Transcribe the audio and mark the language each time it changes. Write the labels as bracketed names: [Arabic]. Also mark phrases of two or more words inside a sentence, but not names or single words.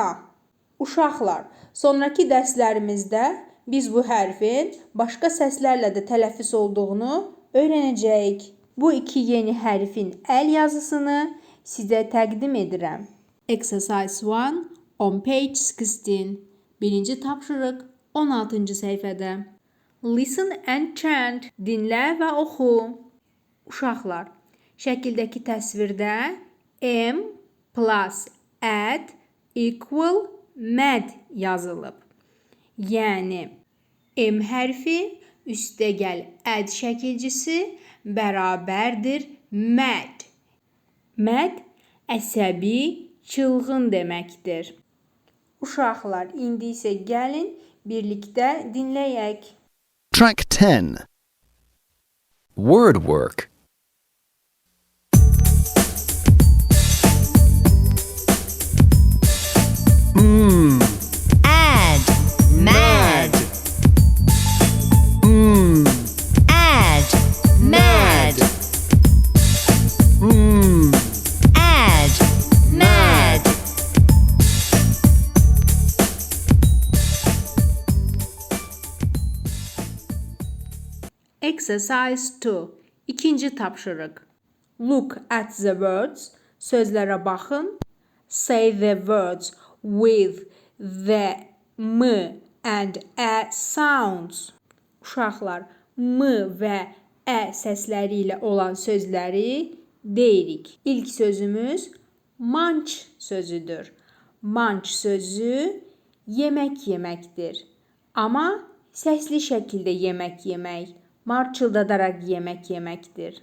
[Azerbaijani] Uşaqlar, sonraki dərslərimizdə biz bu hərfin başqa səslərlə də tələffüz olduğunu öyrənəcəyik. Bu 2 yeni hərfin əl yazısını sizə təqdim edirəm. [English] Exercise 1 on page 16. [Azerbaijani] Birinci tapşırıq 16-cı səhifədə. [English] Listen and chant. [Azerbaijani] Dinlə və oxu. Uşaqlar, şəkildəki təsvirdə [English] M plus add equal mad [Azerbaijani] yazılıb. Yəni, M hərfi üstəgəl add şəkilcisi bərabərdir mad. Mad əsəbi, çılğın deməkdir. Uşaqlar, indi isə gəlin birlikdə dinləyək. [English] Track 10. Word work. Add, mad. Add, mad. Add, mad. Exercise 2. [Azerbaijani] İkinci tapşırıq. [English] Look at the words. [Azerbaijani] Sözlərə baxın. [English] Say the words with the M and Ə sounds. [Azerbaijani] Uşaqlar, M və Ə səsləri ilə olan sözləri deyirik. İlk sözümüz munch sözüdür. Munch sözü yemək yeməkdir. Amma səsli şəkildə yemək yemək, marçıldadaraq yemək yeməkdir.